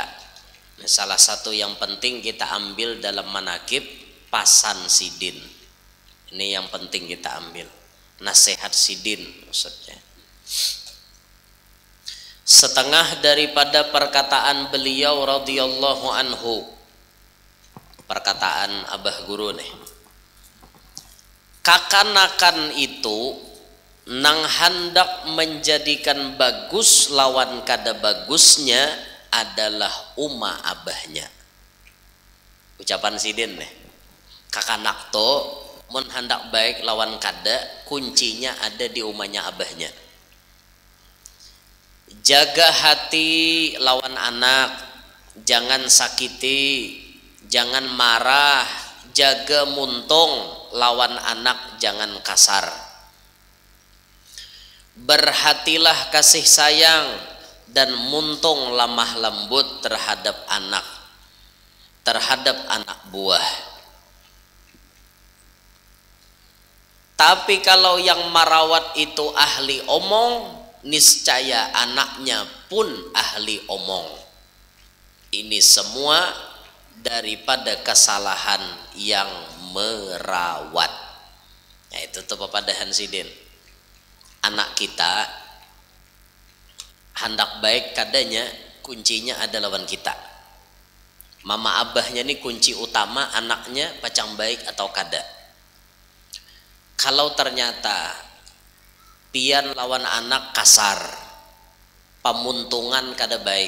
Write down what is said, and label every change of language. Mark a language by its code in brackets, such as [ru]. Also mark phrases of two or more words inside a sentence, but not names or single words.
[bjn] Salah satu yang penting kita ambil dalam manakib pasan sidin. Ini yang penting kita ambil. Nasihat sidin maksudnya. [id] Setengah daripada perkataan beliau [ar] رضي الله عنه. [bjn] Perkataan Abah Guru nih. Kakanakan itu nang hendak menjadikan bagus lawan kada bagusnya adalah uma abahnya. Ucapan sidin nih. Kakanak to mun hendak baik lawan kada, kuncinya ada di umanya abahnya. Jaga hati lawan anak, jangan sakiti, jangan marah, jaga muntung lawan anak, jangan kasar. [id] Berhatilah kasih sayang dan muntung lemah lembut terhadap anak buah. Tapi kalau yang merawat itu ahli omong, niscaya anaknya pun ahli omong. Ini semua daripada kesalahan yang merawat. [bjn] Nah, itu tuh pepadahan sidin. Anak kita hendak baik kadanya kuncinya ada lawan kita. Mama abahnya ini kunci utama anaknya pacang baik atau kada. Kalau ternyata pian lawan anak kasar, pamuntungan kada baik.